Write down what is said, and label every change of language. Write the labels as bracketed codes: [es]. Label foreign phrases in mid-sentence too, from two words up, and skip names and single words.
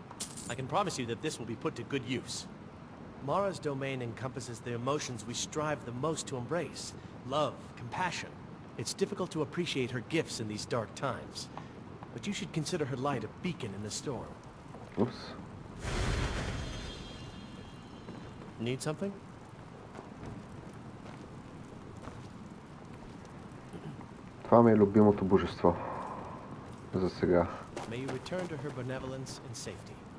[en] I can promise you that this will be put to good use. Mara's domain encompasses the emotions we strive the most to embrace. Love, compassion. It's difficult to appreciate her gifts in these dark times. But you should consider her light a beacon in the storm. [bg] Упс. [en] Need something? [bg] Това ми е любимото божество. За сега. [en] May you return to her benevolence in safety.